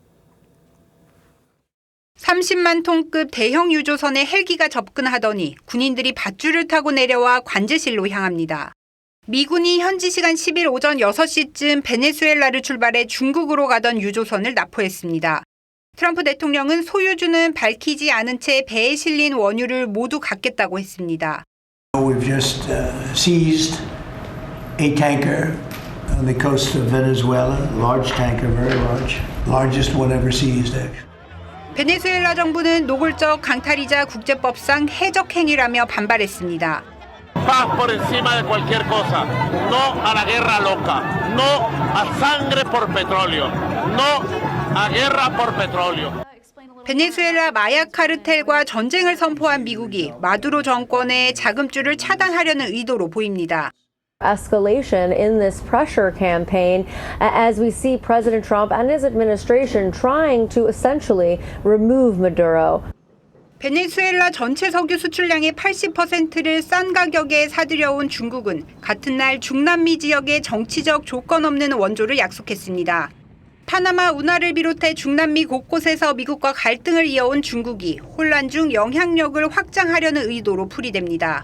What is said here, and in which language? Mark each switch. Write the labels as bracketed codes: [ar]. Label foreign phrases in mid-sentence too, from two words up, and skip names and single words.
[ko] 30만 톤급 대형 유조선에 헬기가 접근하더니 군인들이 밧줄을 타고 내려와 관제실로 향합니다. 미군이 현지 시간 10일 오전 6시쯤 베네수엘라를 출발해 중국으로 가던 유조선을 납포했습니다. 트럼프 대통령은 소유주는 밝히지 않은 채 배에 실린 원유를 모두 갖겠다고 했습니다. [en] We've just seized a tanker on the coast of Venezuela, large tanker, very large, largest one ever seized. [ko] 베네수엘라 정부는 노골적 강탈이자 국제법상 해적 행위라며 반발했습니다. [es] Paz por encima de cualquier cosa. No a la guerra loca. No a sangre por petróleo. No a guerra por petróleo. [ko] 베네수엘라 마약 카르텔과 전쟁을 선포한 미국이 마두로 정권의 자금줄을 차단하려는 의도로 보입니다. [en] Escalation in this pressure campaign as we see President Trump and his administration trying to essentially remove Maduro. [ko] 베네수엘라 전체 석유 수출량의 80%를 싼 가격에 사들여온 중국은 같은 날 중남미 지역에 정치적 조건 없는 원조를 약속했습니다. 파나마 운하를 비롯해 중남미 곳곳에서 미국과 갈등을 이어온 중국이 혼란 중 영향력을 확장하려는 의도로 풀이됩니다.